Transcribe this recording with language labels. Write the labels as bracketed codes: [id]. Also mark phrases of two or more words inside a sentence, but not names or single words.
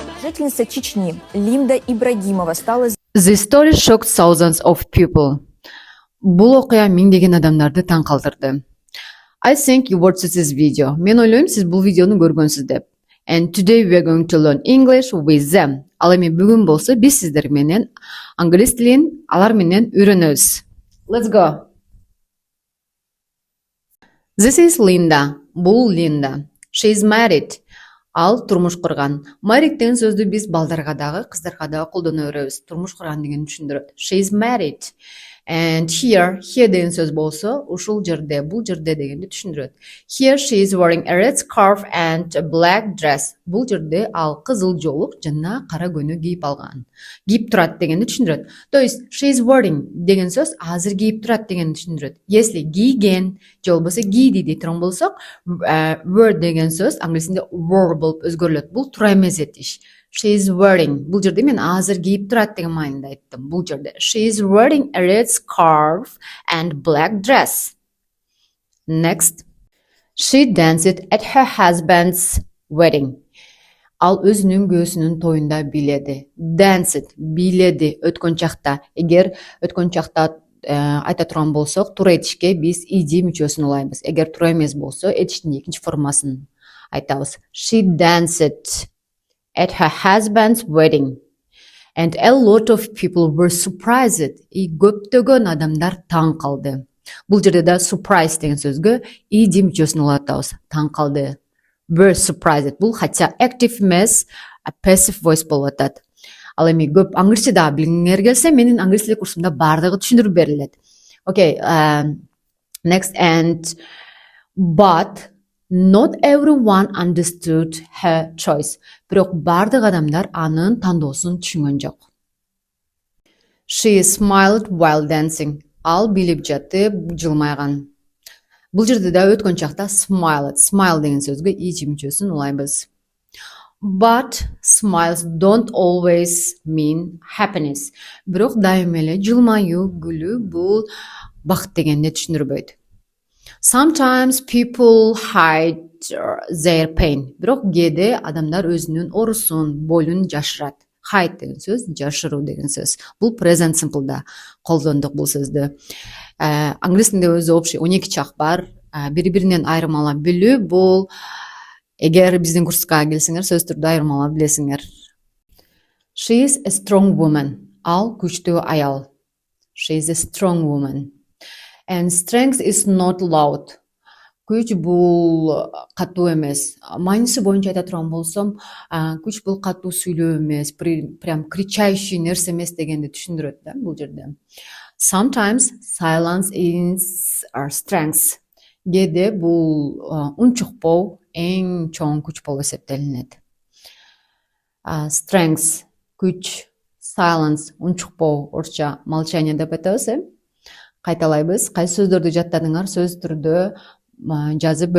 [ru] жительница Чечни Линда Ибрагимова стала [en] The story shocked thousands of people. [kk] Бұл оқиға меңдеген адамдарды таң қалдырды. [en] I think you watched this video. [kk] Мен ойлаймын, сіз бұл видеоны көргенсіз деп. [en] And today we are going to learn English with them. [ky] Ал эми бүгүн болсо биз сиздер менен англис тилин алар менен үйрөнөбүз. [en] Let's go. This is Linda. Бул Linda. She is married. [ky] Ал турмуш курган. Married деген сөздү биз балдарга дагы, кыздарга дагы колдоно беребиз. Турмуш курган дегенди түшүндүрөт. [en] She is married. And here [ky] деген сөз болсо, ушул жерде, бул жерде дегенди түшүндүрөт. [en] Here she is wearing a red scarf and a black dress. [ky] Бул жерде ал кызыл жолук жана кара көнү кийип алган. Кийип турат дегенди түшүндүрөт. [ru] То есть [en] she is wearing [ky] деген сөз азыр кийип турат дегенди түшүндүрөт. Если кийген же болбосо кийди дей турган болсок, wear деген сөз англисинде wore болуп өзгөрүлөт. Бул тура эмес этиш. [en] She is wearing. [ky] Бул жерде мен азыр кийип турат деген маанайда айттым. Бул жерде [en] she is wearing a red scarf and black dress. Next. She danced at her husband's wedding. [ky] Ал өзүнүн күйөөсүнүн тоюнда бийледи. Danced, бийледи өткөн чакта. Эгер өткөн чакта айта турган болсок, туура этишке биз id мүчөсүн улайбыз. Эгер туура эмес болсо, этиштин экинчи формасын айтабыз. [en] She danced at her husband's wedding. And a lot of people were surprised. [ky] И көптөгөн адамдар таң калды. Бул жерде да surprise деген сөзгө id мүчөсүн улатабыз. Таң калды. [en] Were surprised. [ky] Бул хотя active эмес, [en] passive voice [ky] болуп атат. Ал эми көп англис тили дагы билгиңер келсе, менин англис тили курсумда бардыгы түшүндүрүп берилет. [en] Okay, next and but not everyone understood her choice. [ky] Бирок бардык адамдар анын тандоосун түшүнгөн жок. [en] She smiled while dancing. [ky] Ал билип жатып жылмайган. Бул жерде да өткөн чакта smiled. Smile деген сөзгө id мүчөсүн улайбыз. [en] But smiles don't always mean happiness. [ky] Бирок дайыма эле жылмаюу, күлүү бул бакыт дегенди түшүндүрбөйт. [en] Sometimes people hide their pain. [ky] Бирок кээде адамдар өзүнүн оорусун, болун жашырат. Hide деген сөз, жашыруу деген сөз. Бул [en] present simple'да [ky] колдондук бул сөздү. Англис тилинде өзү общий 12 чак бар. Бири-биринен айырмалап билүү бул эгер биздин курска келсеңер, сөз түрдө айырмалап билесиңер. [en] She is a strong woman. [ky] Ал күчтүү аял. [en] She is a strong woman. And strength is not loud. [ky] Күч бул катуу эмес. Мааниси боюнча айта турган болсом, күч бул катуу сүйлөө эмес, [ru] прям кричащий [ky] нерсе эмес дегенди түшүндүрөт да бул жерде. [en] Sometimes silence is our strength. [ky] Кээде бул унчукпоо эң чоң күч болуп эсептелинет. Strength күч, silence унчукпоо, орусча молчание деп айтабыз. Кайталайбыз. Кайсы сөздөрдү жаттадыңар, сөз түрдө жазып бөлүшүп койгула.